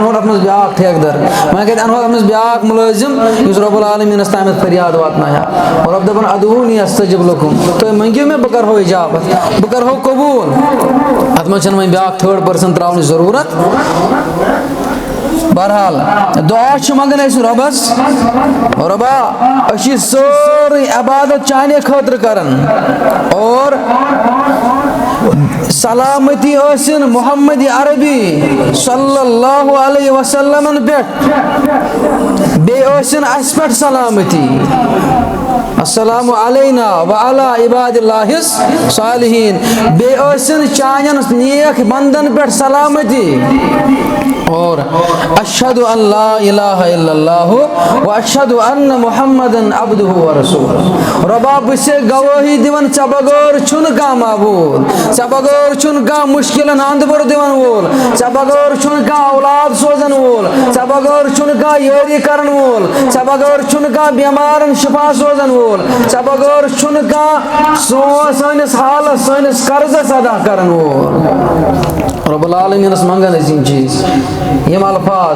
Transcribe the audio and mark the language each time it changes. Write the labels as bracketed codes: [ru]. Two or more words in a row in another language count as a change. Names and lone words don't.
[ks] انہون اتھ منٛز بیاکھ ٹھیکہٕ در وۄنۍ کتہِ انہون اتھ منٛز بیاکھ مُلٲزِم یُس رۄب العالمیٖنس تامَتھ فریاد واتنایہِ ہا اور رۄب دپان [ar] ادعوٗنی استجب لَکُم [ks] تُہۍ منٛگِو مےٚ بہٕ کرہو اِجابت بہٕ کرہو قبوٗل اتھ منٛز چھنہٕ وۄنۍ بیاکھ [en] 3rd person [ks] تراونٕچ ضروٗرت بہرحال دعا چھِ منگان أسۍ رۄبس رۄبا أسۍ چھِ سٲرٕے عبادت چانے خٲطرٕ کران اور سلامتی ٲسِن محمد عربی [ar] صلی اللہ علیہ وسلمن [ks] پٮ۪ٹھ بیٚیہِ ٲسِن اَسہِ پٮ۪ٹھ سلامتی [ar] السلام علینا وعلی عباد اللہ الصالحین [ks] بیٚیہِ ٲسِن چانٮ۪ن نیک بندن پٮ۪ٹھ سلامتی اور [ar] اشہد ان لا الہ الا اللہ واشہد ان محمدن عبدہ ورسولہ [ks] رۄبا بہٕ چھُسے گوٲہی دِوان ژےٚ بغٲر چھُنہٕ کانٛہہ معبوٗد ژےٚ بغٲر چھُنہٕ کانٛہہ مُشکِلن اندبر دِوان وول ژےٚ بغٲر چھُنہٕ کانٛہہ اولاد سوزن وول ژےٚ بغٲر چھُنہٕ کانٛہہ یٲری کرن وول ژےٚ بغٲر چھُنہٕ کانٛہہ بٮ۪مارن شفا سوزن وول ژےٚ بغٲر چھُنہٕ کانٛہہ سٲنِس حالس سٲنِس قرضس ادا کرن وول رۄب العالمیٖنس منگان أسۍ یِم چیٖز یِم الفاظ